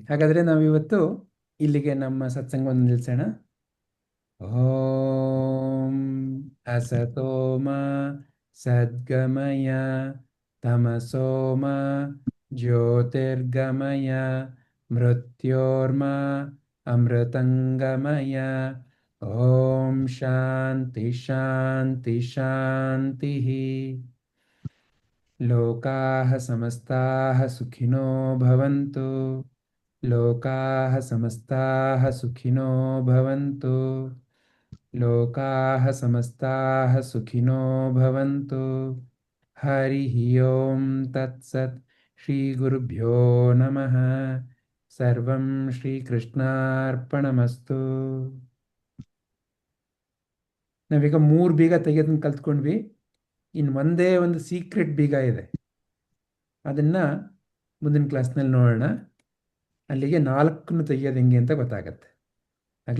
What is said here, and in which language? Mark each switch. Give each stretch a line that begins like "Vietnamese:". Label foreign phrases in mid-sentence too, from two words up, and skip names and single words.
Kannada: ಹಾಗಾದರೆ ನಾವಿವತ್ತು ಇಲ್ಲಿಗೆ ನಮ್ಮ ಸತ್ಸಂಗವನ್ನು ನಿಲ್ಲಿಸೋಣ.
Sanskrit: ಓಂ ಅಸತೋಮ ಸದ್ಗಮಯ ತಮಸೋಮ ಜ್ಯೋತಿರ್ಗಮಯ ಮೃತ್ಯೋರ್ಮ ಅಮೃತಂಗಮಯ. ಓಂ ಶಾಂತಿ ಶಾಂತಿ ಶಾಂತಿ. ಲೋಕಾಃ ಸಮಸ್ತಾಃ ಸುಖಿನೋ ಭವಂತು. ಲೋಕಾಃ ಸಮಸ್ತಾಃ ಸುಖಿನೋ ಭವಂತು. ಲೋಕಾಃ ಸಮಸ್ತಾಃ ಸುಖಿನೋ ಭವಂತು. ಹರಿಃ ಓಂ ತತ್ಸತ್. ಶ್ರೀ ಗುರುಭ್ಯೋ ನಮಃ. ಸರ್ವಂ ಶ್ರೀಕೃಷ್ಣಾರ್ಪಣಮಸ್ತು.
Kannada: ನಾವೀಗ 3 ಬೀಗ ತೆಗೆಯೋದನ್ನ ಕಲ್ತ್ಕೊಂಡ್ವಿ. ಇನ್ನು ಒಂದೇ ಒಂದು ಸೀಕ್ರೆಟ್ ಬೀಗ ಇದೆ, ಅದನ್ನು ಮುಂದಿನ ಕ್ಲಾಸ್ನಲ್ಲಿ ನೋಡೋಣ. ಅಲ್ಲಿಗೆ 4 ತೆಗೆಯೋದು ಹೆಂಗೆ ಅಂತ ಗೊತ್ತಾಗತ್ತೆ. ಆಗಲಾ?